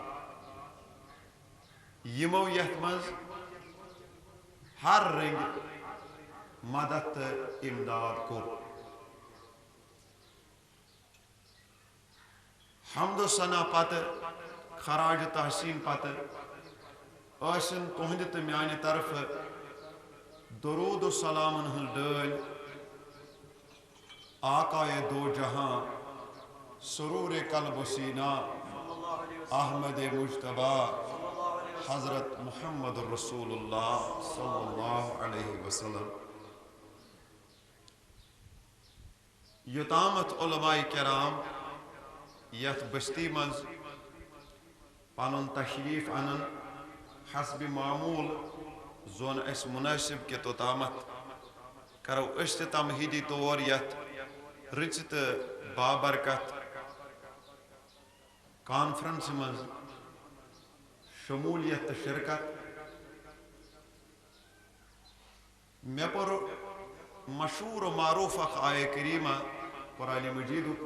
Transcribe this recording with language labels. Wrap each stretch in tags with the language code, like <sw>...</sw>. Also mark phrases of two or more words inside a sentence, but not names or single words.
<ks>یمو یتھ منٛز ہر رنگ مدد تہٕ امداد کوٚر حمد و ثنا پتہ خراج تحسین پتہ ٲسِن تُہنٛدِ تہٕ میانہِ طرفہٕ درود و سلامن ہٕنٛز ڈٲلۍ</ks> <ur>آقائے دو جہاں سرور قلب و سینہ احمد مجتبیٰ حضرت محمد</ur> <ar>رسول اللہ صلی اللہ علیہ وسلم</ar> <ks>یوتامت علماء کرام یت بستی مز پنن تشریف انن حسب معمول زون اس مناسب کے توتامت کرو اس تمہیدی طور یت رچ تو بابرکت کانفرنس مز شمولیت شرکت میں پر</ks> <ur>مشہور و معروف آیہ کریمہ قرآن مجید</ur>